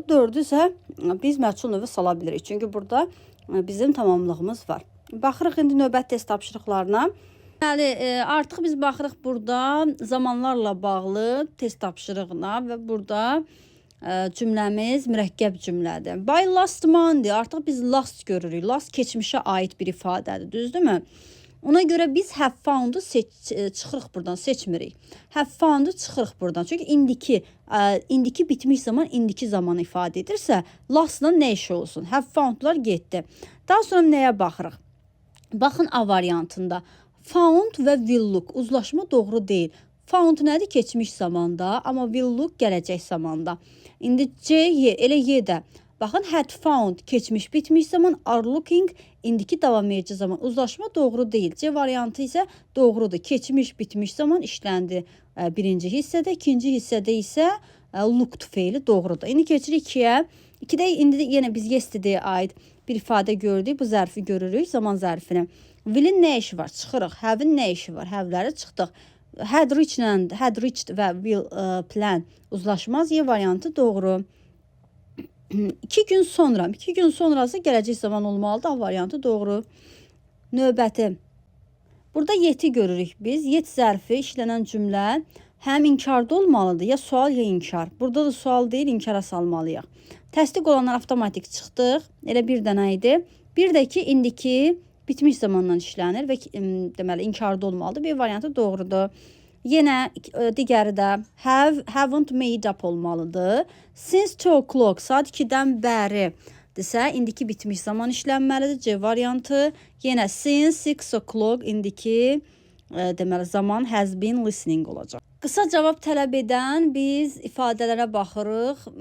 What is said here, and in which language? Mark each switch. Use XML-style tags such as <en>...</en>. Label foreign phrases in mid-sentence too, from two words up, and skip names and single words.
<az>4-ü isə biz məchul növə sala bilirik. Çünki burada bizim tamamlığımız var. Baxırıq indi növbət test tapşırıqlarına. Deməli, artıq biz baxırıq burada zamanlarla bağlı test tapşırığına və burada cümləmiz mürəkkəb cümlədir.</az> <en>By last Monday,</en> <az>artıq biz last görürük. Last keçmişə aid bir ifadədir, düzdürmü? Ona görə biz</az> <en>have found-u</en> <az>çıxırıq buradan, seçmirik.</az> <en>Have found-u</en> <az>çıxırıq buradan. Çünki indiki bitmiş zaman, indiki zamanı ifadə edirsə, last-la nə iş olsun?</az> <en>Have found-lar</en> <az>getdi. Daha sonra nəyə baxırıq? Baxın A variantında. Found və</az> <en>will look</en> <az>uzlaşma doğru deyil. Found nədir? Keçmiş zamanda, amma</az> <en>will look</en> <az>gələcək zamanda. İndi C, Y, elə Y-də. Baxın,</az> <en>had found</en> <az>keçmiş bitmiş zaman,</az> <en>are looking</en> <az>indiki davam edici zaman. Uzlaşma doğru deyil. C variantı isə doğrudur. Keçmiş bitmiş zaman işləndi birinci hissədə, ikinci hissədə isə looked feili doğrudur. İndi keçirik 2-yə. 2-də indi yenə biz yesterday'ə aid bir ifadə gördük. Bu zərfi görürük, zaman zərfini. Will'in nə işi var? Çıxırıq. Have-in nə işi var? Have-ləri çıxdıq.</az> <en>Had reached</en> <az>və</az> <en>will plan</en> <az>uzlaşmaz. Y variantı doğru. 2 gün sonra. 2 gün sonrası gələcək zaman olmalıdır. A variantı doğru. Növbəti. Burada yeti görürük biz. Yet zərfi işlənən cümlə həm inkarda olmalıdır. Ya sual ya inkar. Burada da sual deyil, inkara salmalıyıq. Təsdiq olanlar avtomatik çıxdıq. Elə bir dənə idi. Bir də ki, indiki bitmiş zamandan işlənir və deməli inkarda olmalıdır. Bir variantı doğrudur. Yenə digəri də</az> <en>haven't made up</en> <az>olmalıdır.</az> <en>Since 2 o'clock,</en> <az>saat 2-dən bəri desə, indiki bitmiş zaman işlənməlidir. C variantı. Yenə</az> <en>since 6 o'clock</en> <az>indiki deməli zaman</az> <en>has been listening</en> <az>olacaq. Qısa cavab tələb edən biz ifadələrə baxırıq.</az>